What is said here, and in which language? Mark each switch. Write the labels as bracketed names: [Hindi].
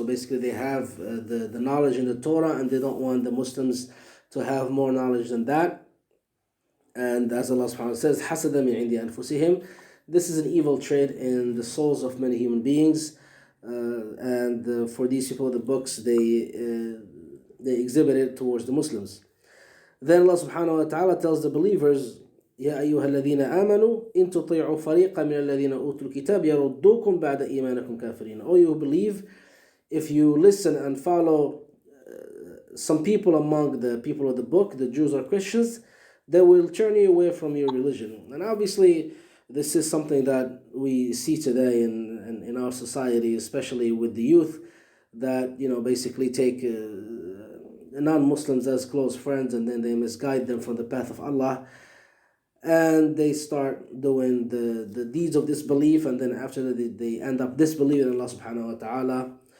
[English] So basically they have the knowledge in the Torah, and they don't want the Muslims to have more knowledge than that. And as Allah subhanahu wa ta'ala says, [Arabic] حَسَدًا مِنْ عِنْدِ أَنفُسِهِمْ. [English] This is an evil trait in the souls of many human beings. And for these people, the books, they exhibit it towards the Muslims. Then Allah subhanahu wa ta'ala tells the believers, [Arabic] يَا أَيُّهَا الَّذِينَ آمَنُوا إِن تُطِيعُوا فَرِيقًا مِنَ الَّذِينَ أُوتُوا الْكِتَابَ يَرُدُّوكُمْ بَعْدَ إِيمَانِكُمْ كَافِرِينَ. [English] O you who believe, if you listen and follow some people among the people of the book, the Jews or Christians, they will turn you away from your religion. And obviously, this is something that we see today in our society, especially with the youth, that basically take non-Muslims as close friends, and then they misguide them from the path of Allah, and they start doing the deeds of disbelief, and then after that they end up disbelieving in Allah subhanahu wa ta'ala.